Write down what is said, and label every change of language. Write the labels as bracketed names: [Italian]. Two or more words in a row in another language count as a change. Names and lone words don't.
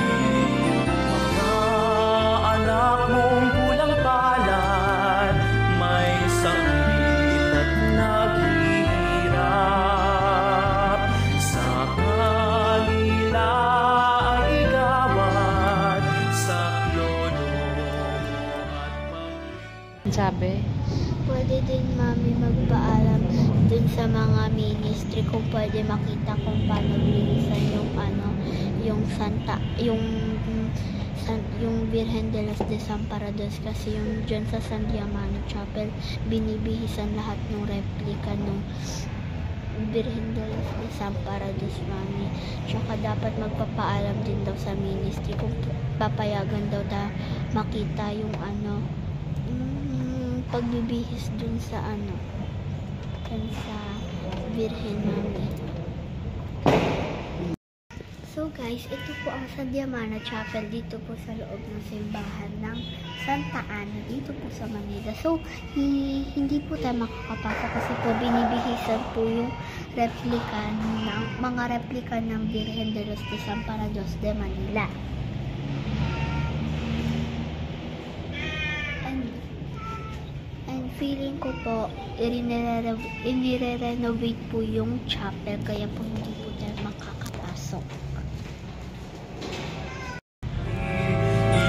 [Filipino] Mga anak mong kulang palad, may sakit at naghihirap, sa kanila ay gawad, sa lolo at Sabi, Pwede din mami magpaalam dun sa mga ministry kung pwede makita kung paano binihisan yung Birhen de los Desamparados kasi yung dyan sa San Diamano Chapel binibihisan lahat ng replika ng Birhen de los Desamparados, mami. Tsaka dapat magpapaalam din daw sa ministry kung papayagan daw makita yung pagbibihis dun sa Birhen, mami. [English] So guys, [Filipino] ito po ang San Diamano Chapel dito po sa loob ng simbahan ng Santa Ana dito po sa Manila. So hindi po tayo makakapasok kasi po binibihisan po yung mga replika ng Birhen de los Desamparados de Manila. And feeling ko po i-renovate po yung chapel kaya po hindi po tayo makakapasok.